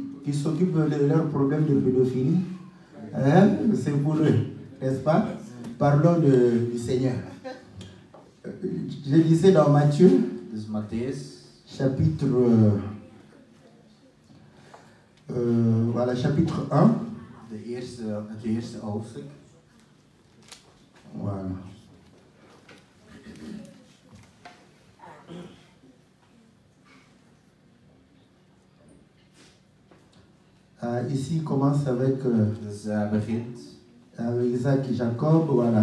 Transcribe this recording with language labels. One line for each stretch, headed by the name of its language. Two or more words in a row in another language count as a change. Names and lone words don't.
French: qui s'occupent de leurs problèmes de pédophilie, hein, c'est pour eux, n'est-ce pas? Parlons du Seigneur. Je lisais dans Matthieu,
Dutch: Dus Matthäus.
French: chapitre, voilà, chapitre 1.
Dutch: Het eerste hoofdstuk.
French: Voilà. Ici, il commence avec,
Dutch: Dus begint
French: avec Isaac et Jacob, voilà,